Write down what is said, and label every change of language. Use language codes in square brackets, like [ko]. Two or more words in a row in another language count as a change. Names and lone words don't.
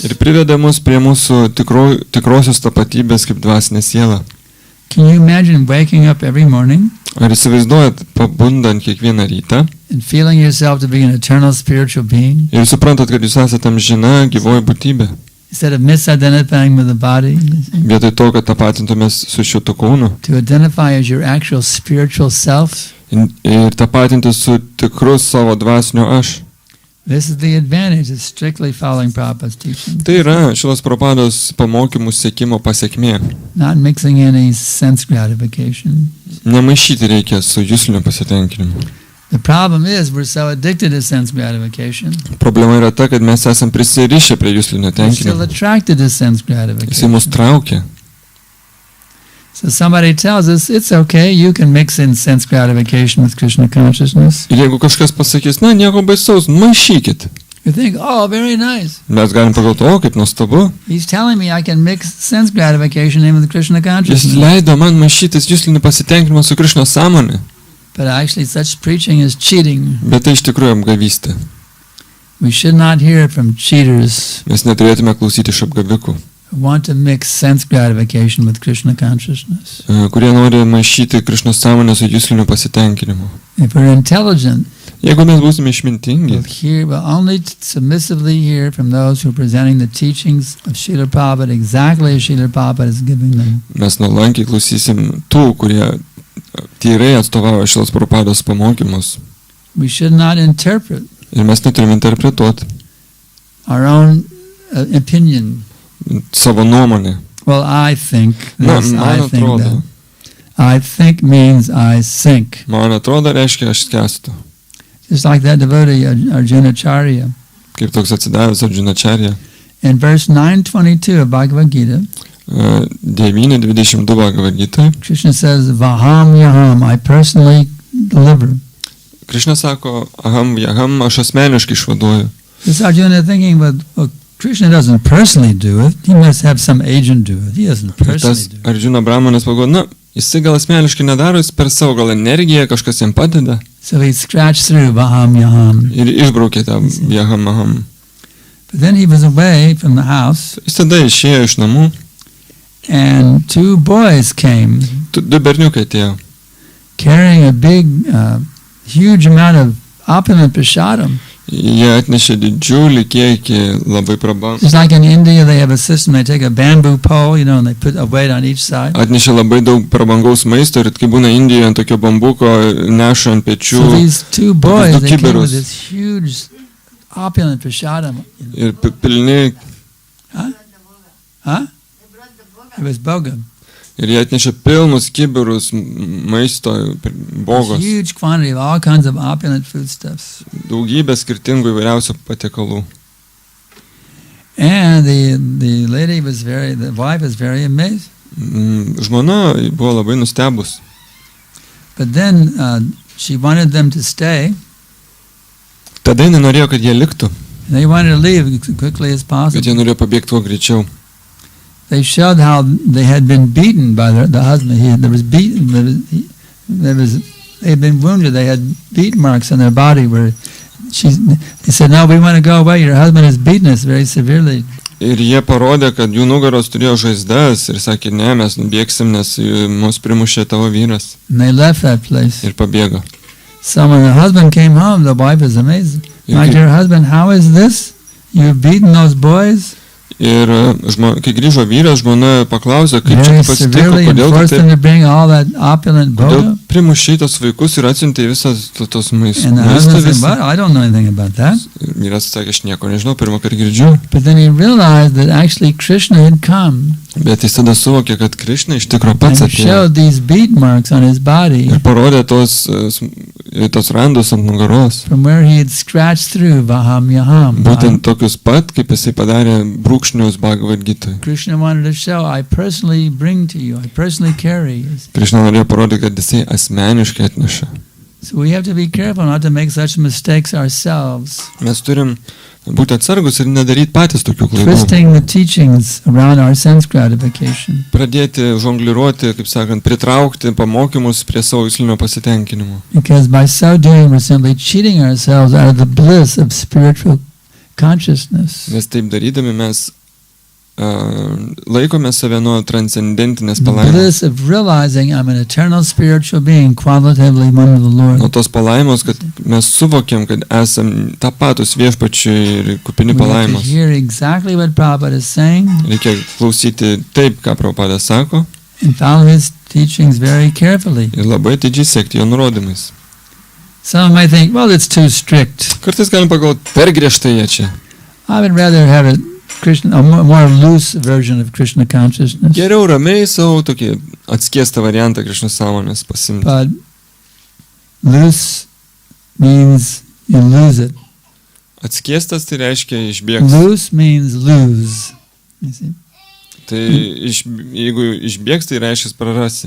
[lt] ir priveda mus prie mūsų tikrosios tapatybės kaip dvasinė siela. [en] Can you imagine waking up every morning [lt] Ar įsivaizduojat pabundant kiekvieną rytą [en] and feeling yourself to be an eternal spiritual being [lt] ir suprantat, kad jūs esate amžina gyvoji būtybė [en] Instead of misidentifying with the body, [lt] Vietoj to, kad tapatintumės su šitu kūnu [en] to identify as your actual spiritual self. [lt] ir tapatinti su tikru savo dvasiniu aš. [en] This is the advantage of strictly following Prabhupada's teaching. [lt] Tai yra Šilos Prabhupados pamokymų sekimo pasiekmė. [en] Not mixing any sense gratification. [lt] Nemaišyti reikia su jusliniu pasitenkinimu. [en] The problem is we're so addicted to sense gratification. [lt] Problema yra ta, kad mes esam prisirišę prie juslinio [en] We're still [lt] tenkinimo. [en] attracted to sense [lt] Jisai [en] gratification. [lt] mus traukia. [en] So somebody tells us it's okay, you can mix in sense gratification with Krishna consciousness. [lt] Ir jeigu kažkas pasakys, na, nieko baisaus, maišykit. [en] You think, oh, very nice. [lt] Mes galim pagalvoti, o, kaip nuostabu. [en] He's telling me I can mix sense gratification in with Krishna [lt] Jis [en] consciousness. [lt] leido man maišytis juslinį pasitenkinimą su Krišnos sąmonė. [en] But actually such preaching is cheating. [lt] Bet tai iš tikrųjų apgavystė. [en] We should not hear from cheaters [lt] Mes neturėtume klausyti iš apgavikų, [en] who want to mix sense gratification with Krishna consciousness. [lt] kurie nori maišyti Krišnos sąmonę su jusliniu pasitenkinimu. [en] If we're intelligent, [lt] Jeigu mes būsime išmintingi, [en] we'll only submissively hear from those who are presenting the teachings of Srila Prabhupada exactly as Srila Prabhupada is giving them. [lt] mes nuolankiai klausysim tų, kurie tyrai atstovauja Šilos Prabhupados pamokymus. [en] We should not interpret [lt] Ir mes neturime interpretuoti [en] our own opinion. [lt] savo nuomonę. [en] Well, I think [lt] Na, [en] this, [lt] man [en] I think [lt] atrodo. [en] that. I think means I sink. [lt] Man atrodo, reiškia, aš skęstu. [en] Just like that devotee Arjuna Charya. [lt] Kaip toks atsidavęs Arjunačarya. [en] In verse 922 of Bhagavad Gita, 9.22 Bhagavad Gita. Krishna says, [sa] Vaham Yaham, [en] I personally deliver. [lt] Krišna sako, [sa] aham, jaham, [lt] aš asmeniškai išvaduoju. [en] This Arjuna thinking, well, Krishna doesn't personally do it. He must have some agent do it. He doesn't [lt] Ir [en] personally [lt] tas [en] do it. [lt] Arjuna Brahmanas pagalvojo, na, jisai gal asmeniškai nedaro, jis per savo gal energiją kažkas jam padeda. [en] So he scratched through [sa] Vaham Yaham. [lt] Ir išbraukė tą [sa] jaham, aham. [en] But then he was away from the house, [lt] Jis tada išėjo iš namų, [en] and two boys came [lt] du berniukai atėjo. [en] carrying a big, huge amount of opulent prasadam. [lt] Jie atnešė didžiulį kiekį labai prabangų. [en] Just like in India, they have a system. They take a bamboo pole, and they put a weight on each side. [lt] Atnešė labai daug prabangaus maisto ir kai būna Indijoje ant tokio bambuko neša ant pečių [en] So these two boys, [lt] du [en] they came [lt] kibirus. [en] with this huge opulent prasadam. [lt] ir pilni. [en] Huh? It was boga. [lt] Ir jie atnešė pilnus kibirus maisto, bogos, [en] Huge quantity of all kinds of opulent foodstuffs. [lt] daugybė skirtingų įvairiausių patiekalų. [en] And the wife was very amazed. [lt] Žmona buvo labai nustebus. [en] But then she wanted them to stay. [lt] Tada jinai norėjo, kad jie liktų, [en] They wanted to leave as quickly as [lt] kad [en] possible. [lt] jie norėjo pabėgti kuo greičiau. [en] They showed how they had been beaten by the husband. They had been wounded. They had beat marks on their body where they said, no, we want to go away. Your husband has beaten us very severely. [lt] Ir jie parodė, kad jų nugaros turėjo žaizdas ir sakė, ne, mes nubėgsim, nes mus primušė tavo vyras. [en] And they left that place. [lt] Ir pabėgo. [en] So when the husband came home, the wife was amazed. My dear husband, how is this? You've beaten those boys? [lt] Ir kai grįžo vyras, žmona paklausė, kaip čia [en] Very [lt] pasitiko, [en] severely and [lt] kodėl [en] forced [lt] tu [en] them [lt] taip, [en] to bring all that opulent boga. [lt] primušė tos vaikus ir atsiuntė visas tos maistą. [en] And the husband said, what? I don't know anything about that. [lt] Vyras sakė, aš nieko nežinau, pirmą kartą girdžiu. [en] But then he realized that actually Krishna had come [lt] Bet jis tada suvokė, kad Krišna iš tikro [en] and [lt] pats atėjo. [en] showed these beat marks on his body [lt] Ir parodė tos randus ant nugaros. [en] from where he had scratched through [sa] Vaham Yaham. [lt] Būtent tokius pat, kaip jisai padarė brūkšnius Bhagavad Gitoj. [en] Krishna wanted to show, I personally bring to you, I personally carry. [lt] Krišna norėjo parodyti, kad jisai asmeniškai atneša. [en] So we have to be careful not to make such mistakes ourselves, [lt] Mes turim būti atsargus ir nedaryti patys tokių klaidų. [en] twisting the teachings around our sense gratification. [lt] Pradėti žongliruoti, kaip sakant, pritraukti pamokymus prie savo juslinio pasitenkinimo. [en] Because by so doing, we're simply cheating ourselves out of the bliss of spiritual consciousness. [lt] Nes taip darydami mes laikome save nuo transcendentinės [en] The [lt] palaimos. [en] bliss of realizing I'm an eternal spiritual being, qualitatively one with the Lord. [lt] Nuo tos palaimos, kad mes suvokiam, kad esam tapatus viešpačiui ir kupini [en] We have to [lt] palaimos. [en] hear exactly what Prabhupada is saying [lt] Reikia klausyti taip, ką Prabhupada sako, [en] and follow his teachings very carefully. [lt] ir labai atidžiai sekti jo nurodymais. [en] Some might think, well, it's too strict. [lt] Kartais galim pagalvoti, per griežtai jie čia. [en] I would rather have a more loose version of Krishna consciousness. [lt] Geriau ramiai savo tokį atskiestą variantą Krišnos sąmonės pasimti. [en] But loose means you lose it. [lt] Atskiestas tai reiškia išbėgs. [en] Loose means lose. You see? [lt] Tai jeigu išbėgs, tai reiškia prarasi.